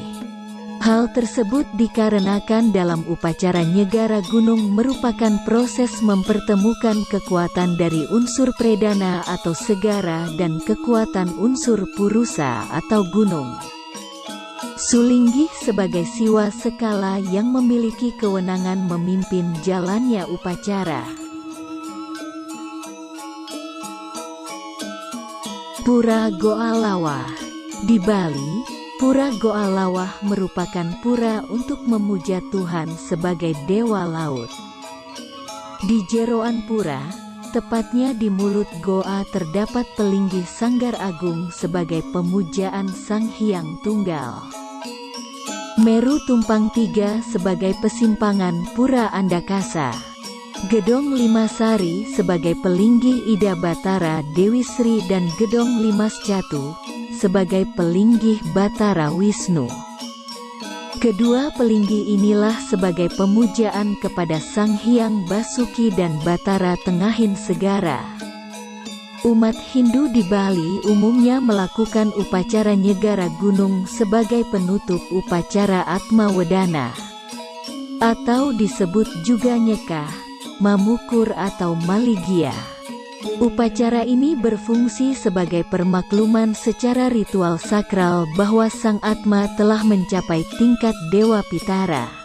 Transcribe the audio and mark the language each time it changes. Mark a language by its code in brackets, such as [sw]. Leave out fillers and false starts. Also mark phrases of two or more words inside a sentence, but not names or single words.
[id] Hal tersebut dikarenakan dalam upacara nyegara gunung merupakan proses mempertemukan kekuatan dari unsur Predana atau segara dan kekuatan unsur Purusa atau gunung. Sulinggi sebagai siwa skala yang memiliki kewenangan memimpin jalannya upacara. Pura Goa Lawah. Di Bali, Pura Goa Lawah merupakan pura untuk memuja Tuhan sebagai Dewa Laut. Di jeroan pura, tepatnya di mulut goa, terdapat pelinggi Sanggar Agung sebagai pemujaan Sang Hyang Tunggal. Meru Tumpang Tiga sebagai pesimpangan Pura Andakasa. Gedong Limasari sebagai pelinggi Ida Batara Dewi Sri dan Gedong Limas Catu sebagai pelinggi Batara Wisnu. Kedua pelinggi inilah sebagai pemujaan kepada Sang Hyang Basuki dan Batara Tengahin Segara. Umat Hindu di Bali umumnya melakukan upacara nyegara gunung sebagai penutup upacara Atma Wedana, atau disebut juga nyekah, Mamukur atau Maligia. Upacara ini berfungsi sebagai permakluman secara ritual sakral bahwa Sang Atma telah mencapai tingkat Dewa Pitara.